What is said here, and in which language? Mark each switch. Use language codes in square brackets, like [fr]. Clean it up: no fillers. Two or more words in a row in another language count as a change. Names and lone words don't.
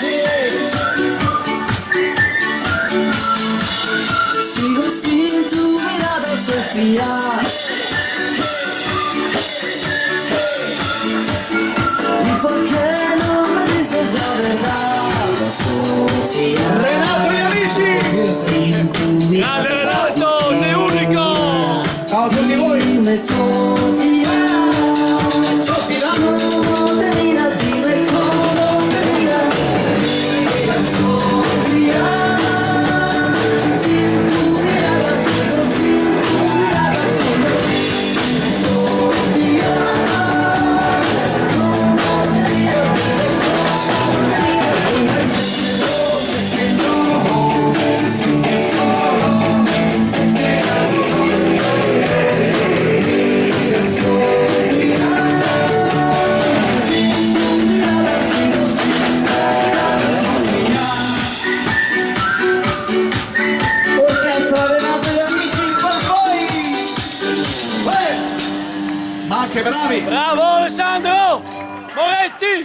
[es] Sigo sin tu mirada, Sofía. ¿Y por qué no me dices la verdad, Sofía? Renato y amici. Sin tu mirada, [it] Grande Renato, sei unico. Ciao a tutti voi. [es] dime Sofía. Sofia. ¿Cómo te mira? Dime cómo te mira. Mira Sofía, sin tu mirada sigo, sin tu mirada sigo. Sofía, ¿cómo te mira? ¿Cómo te mira? Dime, sé que no, sé que solo, sé que ya no soy yo. Mira Sofía. [it] Orchestra Renato e amici per voi. Ma che bravi. Bravo Alessandro. Moretti.